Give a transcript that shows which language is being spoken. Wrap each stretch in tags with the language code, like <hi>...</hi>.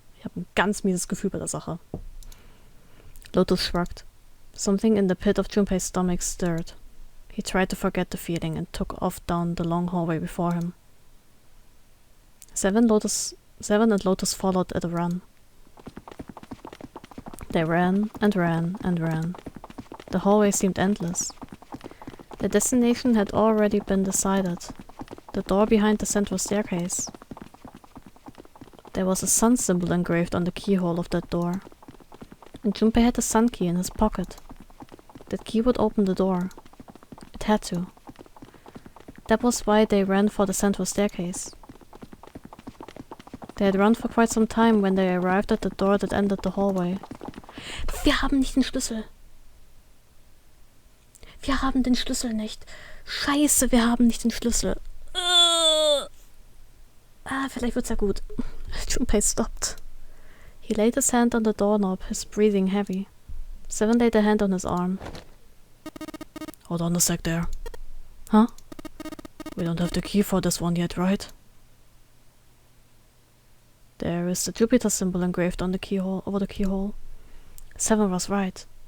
<de>Ich habe ein ganz mieses Gefühl bei der Sache.</de> <en>Lotus shrugged. Something in the pit of Junpei's stomach stirred. He tried to forget the feeling and took off down the long hallway before him. Seven and Lotus followed at a run. They ran and ran and ran. The hallway seemed endless. The destination had already been decided. The door behind the central staircase. There was a sun symbol engraved on the keyhole of that door. And Junpei had the sun key in his pocket. That key would open the door. It had to. That was why they ran for the central staircase. They had run for quite some time when they arrived at the door that ended the hallway.</en> <de>Wir haben nicht den Schlüssel. Wir haben den Schlüssel nicht. Scheiße, wir haben nicht den Schlüssel. Vielleicht wird's ja gut.</de> <en>Junpei stopped. He laid his hand on the doorknob, his breathing heavy. Seven laid a hand on his arm. Hold on a sec there. Huh? We don't have the key for this one yet, right? There is the Jupiter symbol engraved on the keyhole, over the keyhole. Seven was right.</en>